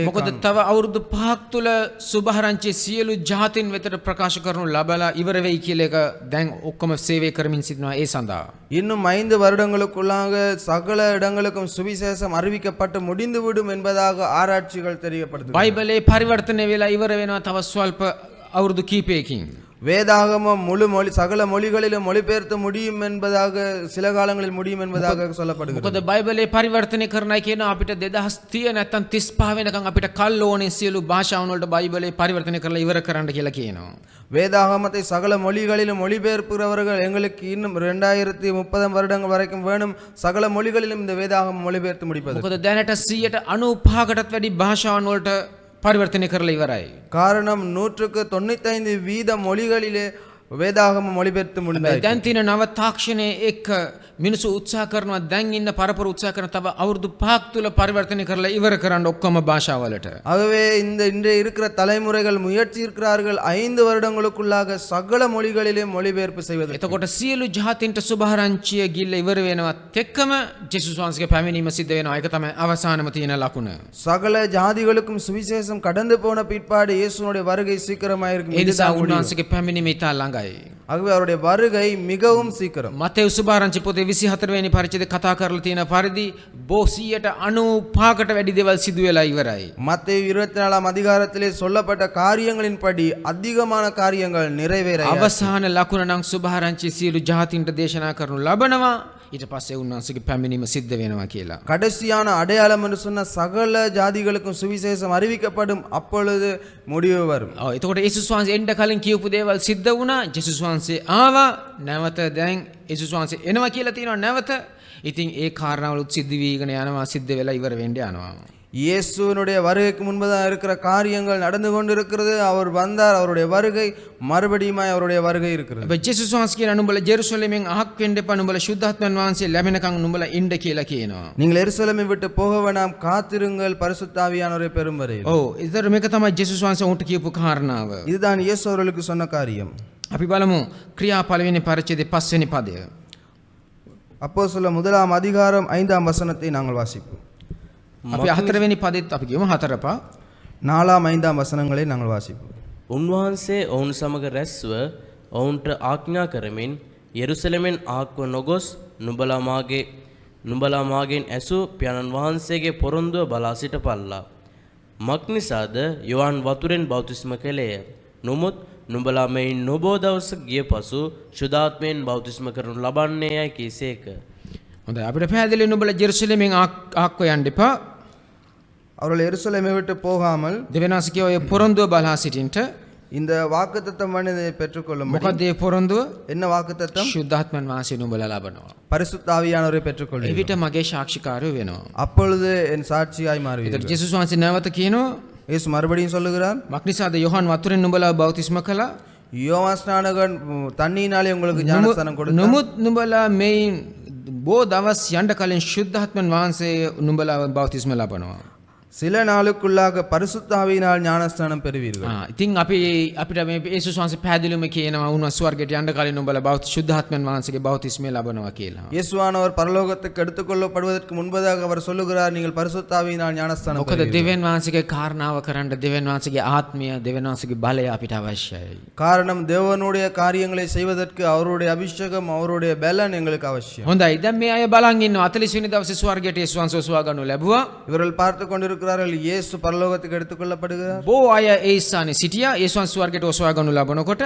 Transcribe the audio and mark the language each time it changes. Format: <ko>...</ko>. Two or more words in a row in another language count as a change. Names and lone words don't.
<si>මොකද තව අවුරුදු 5ක් තුල සුභාරංචිය සියලු ජාතින් වෙතට ප්‍රකාශ කරනු ලබලා ඉවර වෙයි කියලා එක දැන් ඔක්කොම සේවය කරමින් සිටිනවා ඒ සඳහා.</si> <ta>இன்னும் 5 வருடங்களுக்குள்ளாக சகல இடங்களுக்கும் சுவிசேஷம் அறிவிக்கப்பட்டு முடிந்துவிடும் என்பதாக ஆராய்ச்சிகள் தெரியப்படுது.</ta> <si>බයිබලේ පරිවර්තනය වෙලා ඉවර වෙනවා තව ස්වල්ප අවුරුදු කීපයකින්.</si> <ta>வேதாகமம் முழு மொழி சகல மொழிகளிலும் மொழிபெயர்த்து முடியும் என்பதாக சில காலங்களில் முடியும் என்பதாக சொல்லப்படுகிறது.</ta> <si>මොකද බයිබලේ පරිවර්තනය කරනයි කියන අපිට 2030 නැත්තම් 35 වෙනකන් අපිට කල් ඕනේ සියලු භාෂාවන් වලට බයිබලේ පරිවර්තනය කරලා ඉවර කරන්න කියලා කියනවා.</si> <ta>வேதாகமத்தை சகல மொழிகளிலும் மொழிபெயர்ப்புகிறவர்கள் எங்களுக்கு இன்னும் 2030 வருடங்கள் வரைக்கும் வேணும் சகல மொழிகளிலும் இந்த வேதாகமம் மொழிபெயர்த்து முடிப்பது.</ta> <si>මොකද දැනට 95%කටත් වැඩි භාෂාවන් වලට පරිවර්තනය කරලා ඉවරයි.</si> <ta>காரணம் 195% மொழிகளிலே வேதாகமம் மொழிபெயர்த்து முடிந்தாய்.</ta> <si>දැන් තියෙන නව තාක්ෂණයේ එක්ක මිනිස්සු උත්සාහ කරනවා දැන් ඉන්න පරපුර උත්සාහ කරන තව අවුරුදු 5ක් තුල පරිවර්තනය කරලා ඉවර කරන්න ඔක්කොම භාෂාවලට.</si> <ta>ஆகவே இந்த இன்றைய இருக்கிற தலைமுறைகள் முயற்சி இருக்கிறார்கள் 5 வருடங்களுக்குள்ளாக சகல மொழிகளிலே மொழிபெயர்ப்பு செய்வது.</ta> <si>එතකොට සියලු ජාතින්ට සුභාරංචිය ගිල්ල ඉවර වෙනවත් එක්කම ජේසුස් වහන්සේගේ පැමිණීම සිද්ධ වෙනවා. ඒක තමයි අවසානම තියෙන ලකුණ.</si> <ta>சகல ஜாதிகளுக்கும் சுவிசேஷம் கடந்து போன பிற்பாடு இயேசுனுடைய வருகை சீக்கிரமாக இருக்கும்.</ta> <si>ඒ නිසා</si> <ta>இதுதான் முடிவு.</ta> <si>උන්වහන්සේගේ පැමිණීම ඉතා ළඟයි.</si> <ta>ஆகவே அவருடைய வருகை மிகவும் சீக்கிரம்.</ta> <si>මතෙව් සුභාරංචි පොතේ 24 වෙනි පරිච්ඡේදය කතා කරලා තියෙන පරිදි 195කට වැඩි දේවල් සිදු වෙලා ඉවරයි.</si> <ta>மத்தேயு 24ஆம் அதிகாரத்திலே சொல்லப்பட்ட காரியங்களின்படி அதிகமான காரியங்கள் நிறைவேற</ta> <si>අවසාන ලකුණ නම් සුභාරංචි සියලු ජාතින්ට දේශනා කරනු ලබනවා. ඊට පස්සේ උන්වහන්සේගේ පැමිණීම සිද්ධ වෙනවා කියලා.</si> <ta>கடைசியான அடையாளம் என்று சொன்ன சகல ஜாதிகளுக்கும் சுவிசேஷம் அறிவிக்கப்படும் அப்பொழுது முடிவு வரும்.</ta> <si>ඔව් එතකොට යේසුස් වහන්සේ එන්න කලින් කියපු දේවල් සිද්ධ වුණා. යේසුස් වහන්සේ ආවා. නැවත දැන් යේසුස් වහන්සේ එනවා කියලා තියෙනවා නැවත. ඉතින් ඒ කාරණාවලුත් සිද්ධ වීගෙන යනවා සිද්ධ වෙලා ඉවර වෙන්න යනවා.</si> <ta>இயேசுவினுடைய வருகைக்கு முன்பதாக இருக்கிற காரியங்கள் நடந்து கொண்டிருக்கிறது. அவர் வந்தார், அவருடைய வருகை மறுபடியுமாய் அவருடைய வருகை இருக்கிறது.</ta> <si>හැබැයි යේසුස් වහන්සේ කියන නුඹලා ජෙරුසලමෙන් අහක් වෙන්න එපා නුඹලා සුද්ධාත්මයන් වහන්සේ ලැබෙනකන් නුඹලා ඉන්න කියලා කියනවා.</si> <ta>நீங்கள் எருசலேமை விட்டு போக வேண்டாம், காத்திருங்கள் பரிசுத்த ஆவியானவரை பெறும் வரை.</ta> <si>ඔව් ඒතර මේක තමයි යේසුස් වහන්සේ උන්ට කියපු කාරණාව.</si> <ta>இதுதான் இயேசு அவர்களுக்கு சொன்ன காரியம்.</ta> <si>අපි බලමු ක්‍රියා පළවෙනි පරිච්ඡේදයේ 5 වෙනි පදය.</si> <ta>அப்போஸ்தலர் முதலாம் அதிகாரம் 5ஆம் வசனத்தை நாங்கள் வாசிப்போம்.</ta> <si>අපි 4 වෙනි පදෙත් අපි කියමු 4 පා.</si> <ta>4ஆம் 5ஆம் වசනங்களை நாங்கள் வாசிப்போம்.</ta> <si>උන්වහන්සේ ඔවුන් සමග රැස්ව ඔවුන්ට ආඥා කරමින් යෙරුසලමෙන් ආක්ව නොගොස් නුඹලා මාගෙන් ඇසූ පියාණන් වහන්සේගේ පොරොන්දුව බලා සිටපල්ලා. මක් නිසාද යොහන් වතුරෙන් බෞතිස්ම කළේය. නමුත් නුඹලා මෙයින් නොබෝ දවස ගිය පසු ශුද්ධාත්මයෙන් බෞතිස්ම කරනු ලබන්නේ යයි කීසේක. හොඳයි අපිට පැහැදිලි නුඹලා ජෙරුසලමෙන් ආක්ව යන්න එපා.</si> <ta>அவர்கள் எருசலேமை விட்டு போகாமல்</ta> <si>දෙවෙනාස කියෝ ඒ පොරොන්දුව බලා සිටින්ට.</si> <ta>இந்த வாக்குத்தத்தம் பண்ணதை பெற்றுக்கொள்ளும்.</ta> <si>මොකද ඒ පොරොන්දුව?</si> <ta>என்ன வாக்குத்தத்தம்?</ta> <si>ශුද්ධාත්මයන් වහන්සේ නුඹලා ලබනවා.</si> <ta>பரிசுத்த ஆவியானவரை பெற்றுக்கொள்ளும்.</ta> <si>එවිට මගේ සාක්ෂිකාරයෝ වෙනවා.</si> <ta>அப்பொழுது என் சாட்சியாய்</ta> <si>ඒතර</si> <ta>மாறுவீர்கள்.</ta> <si>යේසුස් වහන්සේ නැවත කියනවා</si> <ta>இயேசு மறுபடியும் சொல்லுகிறார்,</ta> <si>මක් නිසාද යොහන් වතුරෙන් නුඹලා බෞතිස්ම කළා.</si> <ta>யோவான் ஸ்நானகன் தண்ணீனாலே உங்களுக்கு ஞானஸ்நானம் கொடுத்தார்.</ta> <si>නමුත් නුඹලා මෙයින් බෝ දවස් යන්න කලින් ශුද්ධාත්මයන් වහන්සේ නුඹලා බෞතිස්ම ලබනවා.</si> <ta>சில நாளுக்குள்ளாக பரிசுத்த ஆவியினால் ஞானஸ்நானம் பெறுவீர்கள்.</ta> <si>ඉතින් අපිට මේ යේසුස් වහන්සේ පැහැදිලිවම කියනවා උන්වහන්සේ ස්වර්ගයට යන්න කලින් නුඹලා ශුද්ධාත්මයන් වහන්සේගේ බෞතිස්මය ලබනවා කියලා.</si> <ta>இயேசுவானவர் பரலோகத்துக்கு எடுத்துக்கொள்ளப்படுவதற்கு முன்பதாக அவர் சொல்லுகிறார், நீங்கள் பரிசுத்த ஆவியினால் ஞானஸ்நானம்</ta> <si>මොකද</si> <ta>பெறுவீர்கள்.</ta> <si>දෙවියන් වහන්සේගේ කාරණාව කරන්න දෙවියන් වහන්සේගේ ආත්මය දෙවියන් වහන්සේගේ බලය අපිට අවශ්‍යයි.</si> <ta>காரணம் தேவனுடைய காரியங்களை செய்வதற்கு அவருடைய அபிஷேகம், அவருடைய பலன் எங்களுக்கு அவசியம்.</ta> <si>හොඳයි දැන් මේ අය බලන් ඉන්නවා 40 වෙනි දවසේ ස්වර්ගයට යේසුස් වහන්සේ ඔසවා ගන්නු ලැබුවා.</si> <ta>இவர்கள் பார்த்து கொண்டிருக்கிறார்கள், இயேசு பரலோகத்துக்கு எடுத்துக்கொள்ளப்படுகிறார்.</ta> <si>බෝ අය ඒ ස්ථානේ සිටියා යේසුස් වහන්සේ ස්වර්ගයට ඔසවා ගන්නු ලබනකොට</si>